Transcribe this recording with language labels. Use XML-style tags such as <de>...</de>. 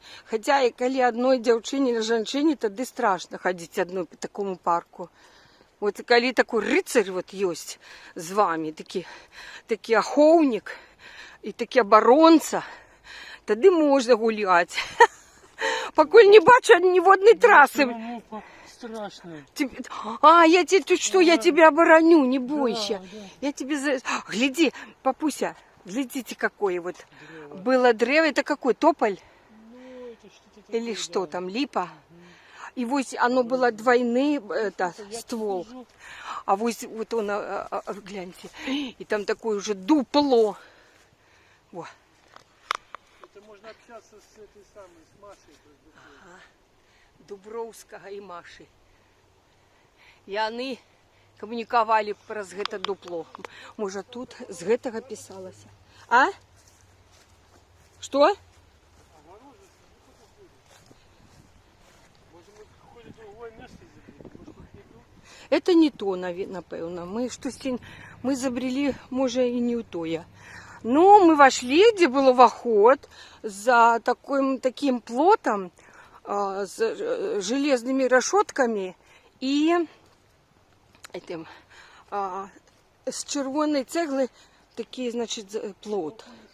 <uk>Хоча і коли одной дівчині чи жінці, тоді страшно ходити одной по такому парку.</uk> <ru>Вот коли такой рыцарь вот есть с вами, такий оховник и такий оборонца, тоді можна гуляти.</ru> <be>Покуль не бачу ні водної траси. Страшно.</be> <ru>Я тебе тут что, я тебя обороню, не бойся. Да. Я тебе гляди, папуся, глядите, какое вот было древо. Это какой, тополь? Ну, это что-то такое, Или что да. там, липа? И вот оно было двойный ствол. А вот он, гляньте, и там такое уже дупло. Во. Это можно общаться с этой самой, с Машей.</ru> <be>Ага. Дубровскага і Маші. І вони камунікавалі праз гэта дупло. Можа, тут з гэтага пісалася. А? Што?</be> <ru>Может, мы какое-то другое место забыли? Может, тут не то? Это не то, напэўна.</ru> <be>Мы забрели, можа, і не ў тое.</be> <ru>Ну, мы вошли, где был уваход, за таким плотом, с железными решетками и этим, с червоной цеглы такие, значит, плот.</ru>